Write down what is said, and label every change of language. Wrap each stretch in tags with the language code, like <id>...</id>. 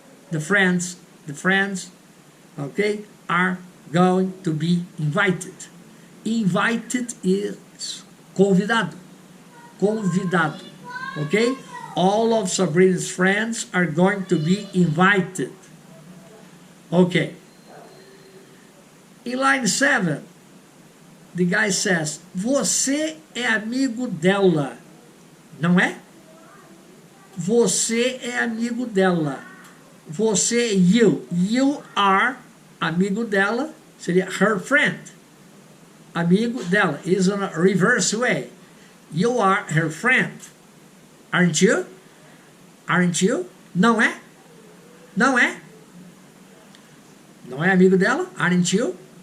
<en>The friends, okay, are going to be invited. Invited is convidado. Convidado. Okay? All of Sabrina's friends are going to be invited. Okay. In line 7, the guy says,</en> <pt>você é amigo dela, não é? Você é amigo dela. Você,</pt> <en>you. You are</en> <pt>amigo dela, seria</pt> <en>her friend.</en> <pt>Amigo dela</pt> <en>is in a reverse way. You are her friend. Aren't you? Aren't you?</en> <pt>Não é? Não é? Não é amigo dela?</pt> <en>Aren't you?</en>